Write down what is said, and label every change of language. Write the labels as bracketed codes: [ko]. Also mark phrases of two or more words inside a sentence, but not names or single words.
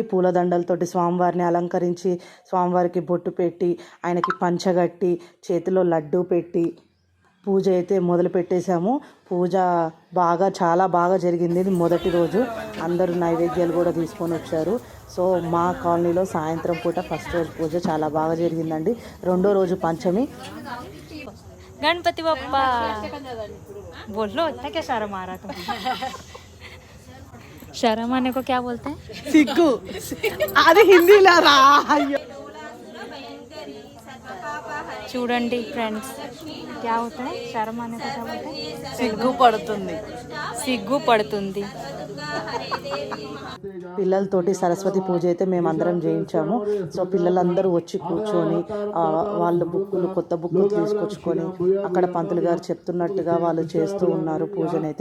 [te] పూలదండలతోటి స్వామివారిని అలంకరించి స్వామివారికి బొట్టు పెట్టి ఆయనకి పంచగట్టి చేతిలో లడ్డు పెట్టి పూజ అయితే మొదలు పెట్టేశాము. పూజ చాలా బాగా జరిగింది. ఇది మొదటి రోజు. అందరూ నైవేద్యాలు కూడా తీసుకొని వచ్చారు. సో మా కాలనీలో సాయంత్రం పూట ఫస్ట్ రోజు పూజ చాలా బాగా జరిగిందండి. రెండో రోజు పంచమి. [hi] गणपति बप्पा बोलो इतना क्या शर्म आ रहा तुम? शर्म आने को क्या बोलते हैं? [te] సిగ్గు. అది హిందీలో రా. చూడండి ఫ్రెండ్స్, [hi] क्या होता है शर्म आने को? क्या बोलते हैं? [te] సిగ్గు పడుతుంది. పిల్లలతోటి సరస్వతి పూజ అయితే మేమందరం చేయించాము. సో పిల్లలందరూ వచ్చి కూర్చొని వాళ్ళ కొత్త బుక్కులు తీసుకొచ్చుకొని అక్కడ పంతులు గారు చెప్తున్నట్టుగా వాళ్ళు చేస్తూ ఉన్నారు పూజనైతే.